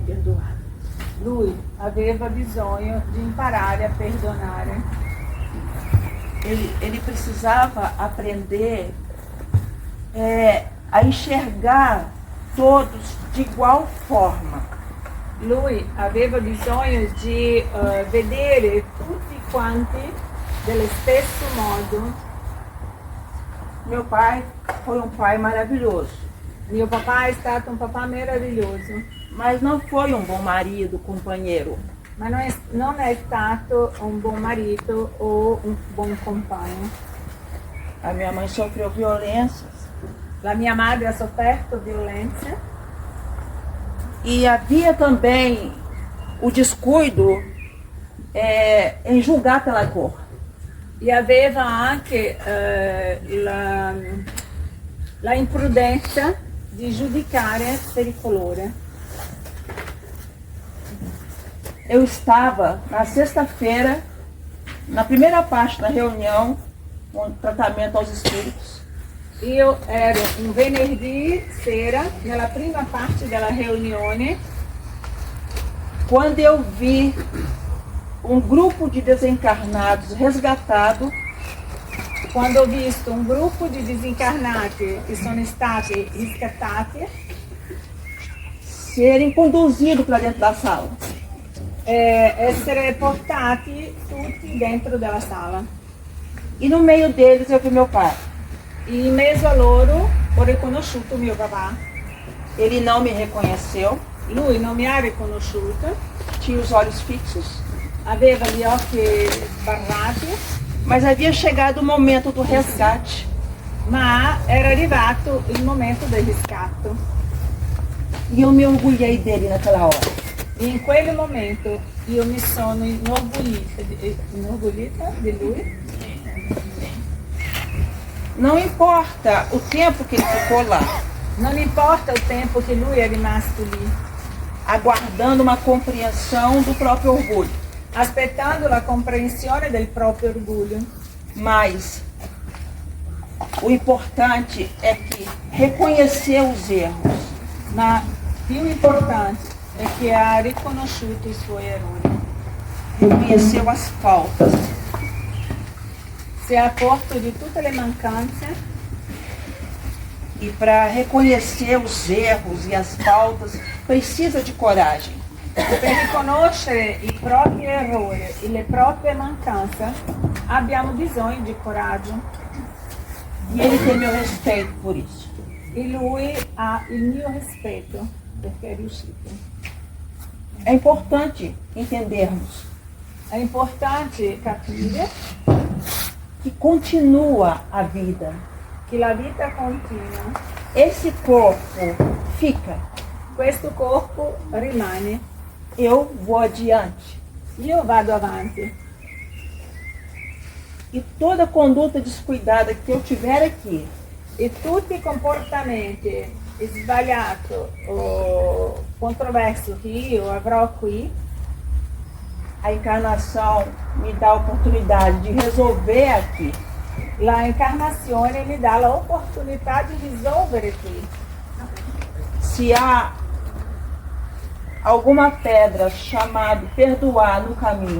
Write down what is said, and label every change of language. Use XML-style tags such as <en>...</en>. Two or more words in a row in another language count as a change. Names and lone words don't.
<it>Lui aveva bisogno di imparare a perdonare.</it> <pt>Ele precisava aprender a enxergar todos de igual forma.</pt> <it>Lui aveva bisogno di vedere tutti quanti dello stesso modo.</it> <pt>Meu pai foi um pai maravilhoso,</pt> <it>Mio papà è stato un papà meraviglioso,</it> <pt>mas não foi um bom marido, companheiro.</pt> <it>ma non è stato un buon marito o un buon compagno.</it> <pt>A minha mãe sofreu violências</pt> <it>La mia madre ha sofferto violenze</it> <pt>e havia também o descuido em julgar pela cor.</pt> <it>e aveva anche la imprudenza di giudicare per il colore.</it> <pt>Eu estava na sexta-feira, na primeira parte da reunião, com tratamento aos espíritos.</pt> <it>Io ero un venerdì sera nella prima parte della riunione</it> <pt>Quando eu vi um grupo de desencarnados resgatado,</pt> <it>quando ho visto un gruppo di disincarnati che sono stati riscattati</it> <pt>serem conduzidos para dentro da sala.</pt> <it>essere portati tutti dentro della sala.</it> <pt>E no meio deles eu vi meu pai.</pt> <it>In mezzo a loro ho riconosciuto mio papà.</it> <pt>Ele não me reconheceu,</pt> <it>Lui non mi ha riconosciuto,</it> <pt>tinha os olhos fixos,</pt> <it>aveva gli occhi sbarrati,</it> <pt>mas havia chegado o momento do resgate.</pt> <it>ma era arrivato il momento del riscatto.</it> <pt>E eu me orgulhei dele naquela hora.</pt> <it>E in quel momento io mi sono inorgoglita di lui.</it> <pt>Não importa o tempo que ele ficou lá,</pt> <it>Non importa il tempo che lui è rimasto lì,</it> <pt>aguardando uma compreensão do próprio orgulho.</pt> <it>aspettando la comprensione del proprio orgoglio.</it> <pt>Mas o importante é que reconheceu os erros,</pt> <it>Ma più importante è che ha riconosciuto i suoi errori,</it> <pt>reconheceu as faltas,</pt> <it>si è accorto di tutte le mancanze</it> <pt>e para reconhecer os erros e as faltas precisa de coragem.</pt> <it>per riconoscere i propri errori e le proprie mancanze abbiamo bisogno di coraggio</it> <pt>E ele tem meu respeito por isso.</pt> <it>e lui ha il mio rispetto perché è riuscito.</it> <pt>É importante entendermos</pt> <it>È importante capire</it> <pt>que continua a vida.</pt> <it>che la vita continua,</it> <pt>Esse corpo fica,</pt> <it>questo corpo rimane,</it> <pt>eu vou adiante.</pt> <it>io vado avanti</it> <pt>E toda conduta descuidada que eu tiver aqui,</pt> <it>e tutti i comportamenti sbagliati o controversi che io avrò qui,</it> <pt>a encarnação me dá a oportunidade de resolver aqui.</pt> <it>la incarnazione mi dà l'opportunità di risolvere qui.</it> <pt>Se há alguma pedra chamada perdoar no caminho,</pt>